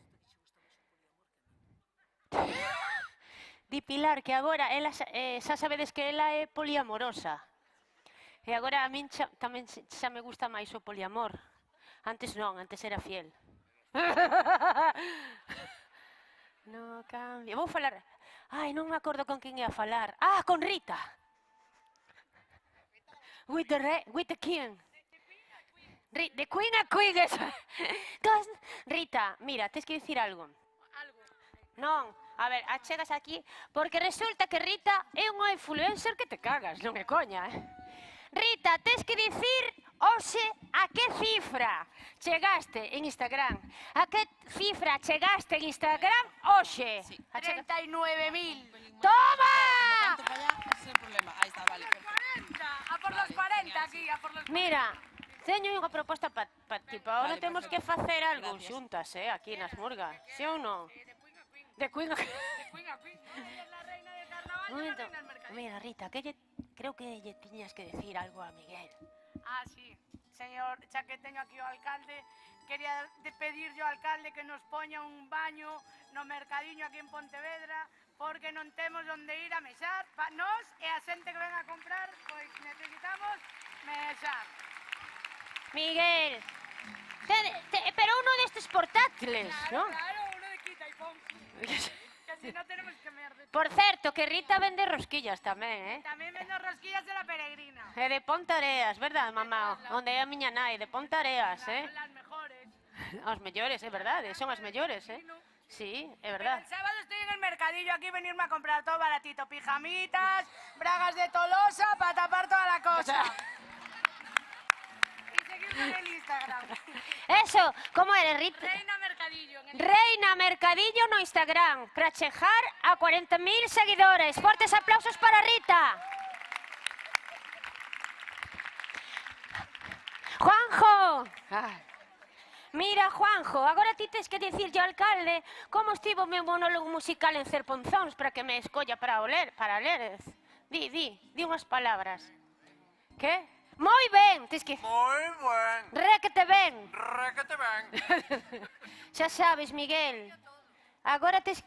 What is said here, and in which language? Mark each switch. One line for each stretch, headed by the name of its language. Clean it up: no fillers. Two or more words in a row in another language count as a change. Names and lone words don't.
Galician: Di Pilar que agora ela, xa sabedes que ela é poliamorosa. E agora a min tamén xa me gusta máis o poliamor. Antes non, antes era fiel.
Spanish: No cambia.
Galician: Vou falar... Ai, non me acordo con quen ia falar. Ah, con Rita.
English: With the king. The queen a queen.
Galician: Rita, mira, tens que dicir algo. Non, a ver, achegas aquí, porque resulta que Rita é unha influencer que te cagas, non é coña, Rita, tens que dicir hoxe a que cifra chegaste en Instagram. A que cifra chegaste en Instagram hoxe?
Spanish: Sí. 39.000. ¡Toma! Ese es el problema. Ahí está, vale. 40, a por los 40 aquí, a por los 40.
Galician: Mira, teño unha proposta para ti, ahora
Spanish: Vale,
Galician: temos que perfecto. facer algo
Spanish: Gracias.
Galician: xuntas, aquí nas murgas, sí ou non? De Queen a Queen.
Spanish: Es la reina de carnaval y la Momento. reina del mercadillo.
Galician: Mira, Rita, creo que lle tiñas que decir algo a Miguel.
Spanish: Ah, sí.
Galician: Señor, xa que teño aquí o alcalde, quería pedir yo ao alcalde que nos poña un baño no mercadiño aquí en Pontevedra, porque non temos onde ir a mesar, nós e a xente que ven a comprar, pois necesitamos mesar.
Spanish: Miguel, pero uno destes portátiles, ¿no? Claro, uno de quita y pon. Que así no tenemos que mear de todo.
Galician: Por certo, que Rita vende rosquillas tamén, Tamén vendo rosquillas
Spanish: de la peregrina.
Galician: É de Pontareas, verdad, mamá? Onde é a miña nai, de Pontareas, eh?
Spanish: Las mejores.
Galician: As mellores, é verdade, son as mellores, eh? Sí, é verdad.
Spanish: El sábado estoy en el mercadillo aquí venirme a comprar todo baratito. Pijamitas, bragas de Tolosa para tapar toda la cosa. Y seguir con el Instagram. Eso, como eres, Rita? Reina Mercadillo.
Galician: Reina Mercadillo no Instagram, para chegar a 40.000 seguidores. Fortes aplausos para Rita. Juanjo. Mira, Juanjo, agora ti tes que dicirlle ao alcalde como estivo o meu monólogo musical en Cerponzóns para que me escolla para leres. Di unhas palabras. Que? Moi ben, tes que... Moi ben. Réquete ben. Réquete ben. Xa sabes, Miguel. Agora tes...